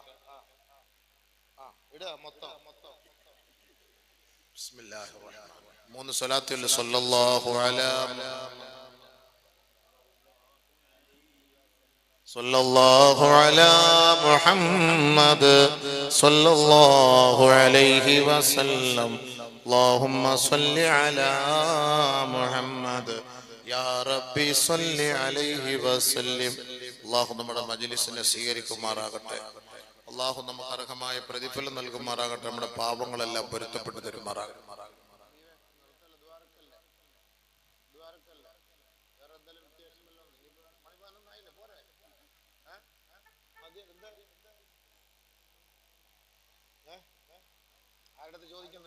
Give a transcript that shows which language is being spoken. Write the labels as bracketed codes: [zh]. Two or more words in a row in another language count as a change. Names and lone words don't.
[ml] ഇടുക മൊത്തം. [ar] بسم الله الرحمن الرحيم. 3 الصلاة صلى الله على صلى الله على محمد صلى الله عليه وسلم. اللهم صل على محمد يا ربي صل عليه وسلم. [ml] അല്ലാഹു നമ്മുടെ മജ്‌ലിസിനെ സ്വീകരിക്കുമാറാകട്ടെ. അല്ലാഹു നമുക്ക് അർഹമായ പ്രതിഫലം നൽകുമാറാകട്ടെ. നമ്മുടെ പാപങ്ങളെല്ലാം പൊരുത്തപ്പെട്ടു തരുമാറാകട്ടെ. ആരുടെ ചോദിക്കുന്നു?